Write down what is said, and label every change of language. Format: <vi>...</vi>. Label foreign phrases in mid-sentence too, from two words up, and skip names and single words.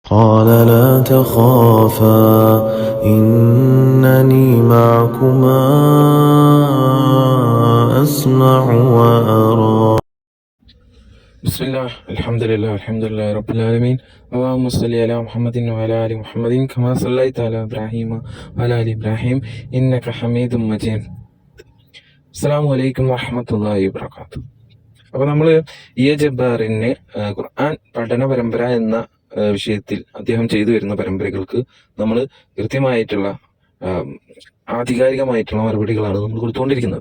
<ar>قال لا تخافا إنني معكما أسمع وأرى. بسم الله الحمد لله رب العالمين. اللهم صل على محمد وعلى آل محمد كما صليت على إبراهيم وعلى آل إبراهيم إنك حميد مجيد. السلام عليكم ورحمة الله وبركاته.</ar> <ml>അപ്പോൾ നമ്മൾ ജബ്ബാറിന് ഖുർആൻ പഠന പരമ്പര എന്ന വിഷയത്തിൽ അദ്ദേഹം ചെയ്തു വരുന്ന പരമ്പരകൾക്ക് നമ്മൾ കൃത്യമായിട്ടുള്ള ആധികാരികമായിട്ടുള്ള മറുപടികളാണ് നമ്മൾ കൊടുത്തുകൊണ്ടിരിക്കുന്നത്.</ml>